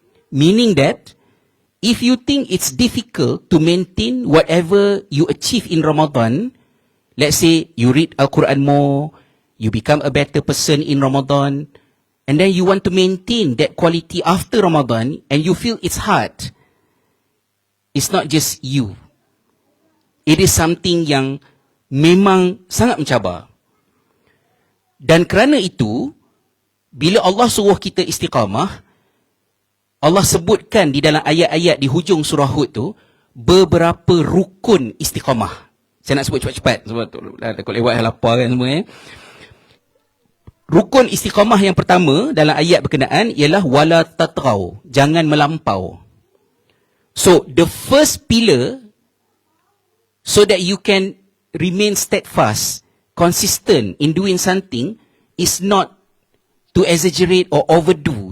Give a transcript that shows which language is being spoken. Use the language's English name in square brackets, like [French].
[English] Meaning that if you think it's difficult to maintain whatever you achieve in Ramadan, Let's say you read Al-Quran more, you become a better person in Ramadan, and then you want to maintain that quality after Ramadan, and you feel it's hard. It's not just you. It is something [Malay] yang memang sangat mencabar. Dan kerana itu, bila Allah suruh kita istiqamah, Allah sebutkan di dalam ayat-ayat di hujung surah Hud tu, beberapa rukun istiqamah. Saya nak sebut cepat-cepat sebab takut lewat lapar kan semua. Rukun istiqamah yang pertama dalam ayat berkenaan ialah wala tatrau, jangan melampau. [English] So the first pillar, so that you can remain steadfast, consistent in doing something, is not to exaggerate or overdo.